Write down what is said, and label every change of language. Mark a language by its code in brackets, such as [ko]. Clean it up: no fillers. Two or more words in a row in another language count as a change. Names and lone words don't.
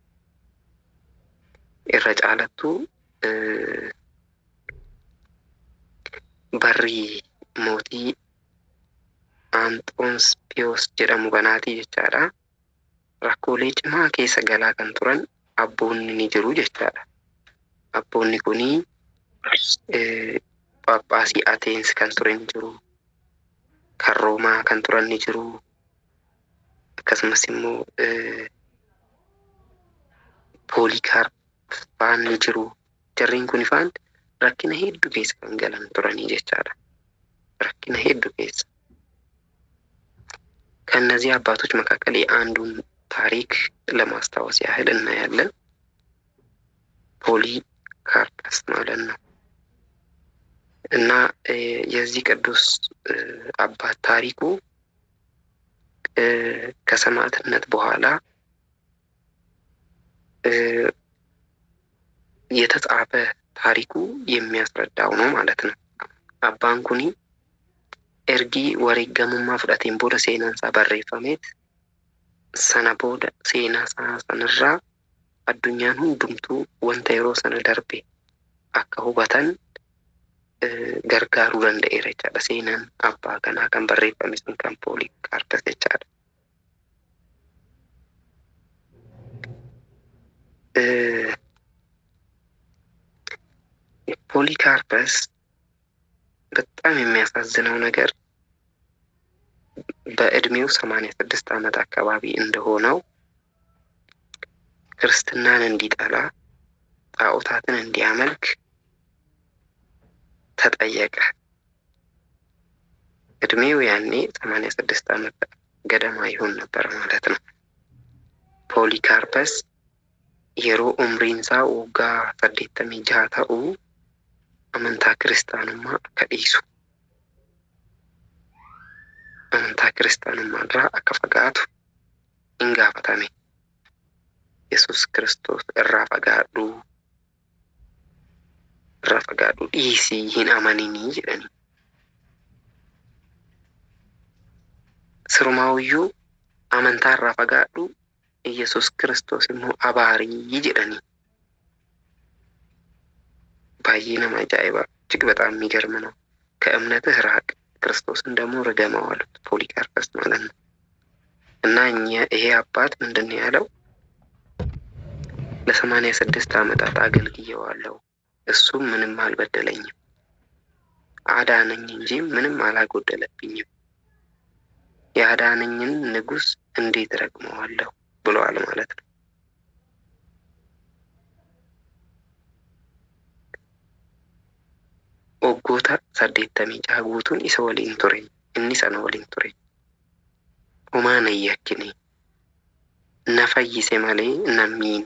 [om] irra jiraatu bara mootii Antoonis Piyoos jedhamu bannaatti jechaadha rakkoolee cimaa keessa galaa kan turan abboonni ni jiru jechaadha. Abboonni kuni Phaaphaasii Ateensi kan turan jiru, kan Roomaa kan turan ni jiru, akkasumas immoo Pooliikaarp faan ni jiru. Jarreen kun faan rakkina hedduu keessa kan galan turanii jechaadha. Rakkina hedduu keessa. [am] ከእነዚህ አባቶች መካከል የአንዱን ታሪክ ለማስታወስ ያህል እናያለን። ፖሊካርፐስ ማለት ነው። እና የዚህ ቅዱስ አባት ታሪኩ ከሰማዕትነት በኋላ የተጻፈ ታሪኩ የሚያስረዳው ነው ማለት ነው። [om] abbaan kuni erga wareegamummaa fudhateen booda seenaansaa barreeffameet sana booda seenaasaa sanarraa addunyaan hundumtuu wanta yeroo sana darbe akka hubatan gargaaruu danda'eera jechaadha. Seenaan abbaa kanaa kan barreeffame sun kan Pooliikaarpes jechaadha. [am] ፖሊካርፐስ በጣም የሚያሳዝነው ነገር በእድሜው 86 ዓመት አካባቢ እንደሆነው ክርስትናን እንዲጠላ ጣዖታትን እንዲያመልክ ተጠየቀ። እድሜው ያኔ 86 ዓመት ገደማ ይሆን ነበር ማለት ነው። [om] Pooliikaarpes yeroo umriinsaa waggaa 86 ta'u amantaa kiristaanummaa akka dhiisu, amantaa kiristaanummaa irraa akka fagaatu hin gaafatame. Yesus Kiristoos irraa fagaadhu dhiisii hin amaninii jedhani. Sirumaawiyyuu amantaa irraa fagaadhu, Yesus Kiristoos immoo abaarii jedhani. baay'ee maajaa'iba [am] እጅግ በጣም የሚገርም ነው። ከእምነትህ ራቅ፣ ክርስቶስን ደግሞ ርገመው አሉት ፖሊካርፐስ ማለት ነው። እና ይሄ አባት ምንድን ነው ያለው? ለ86 ዓመታት አገልግዬዋለሁ፣ እሱም ምንም አልበደለኝም፣ አዳነኝ እንጂ ምንም አላጎደለብኝም። ያዳነኝን ንጉሥ እንዴት ረግመዋለሁ ብለዋል ማለት ነው። [om] Waggoota 86 guutuun isa waliin ture, inni sana waliin ture. Homaa na yakkine, na fayyise malee na miine.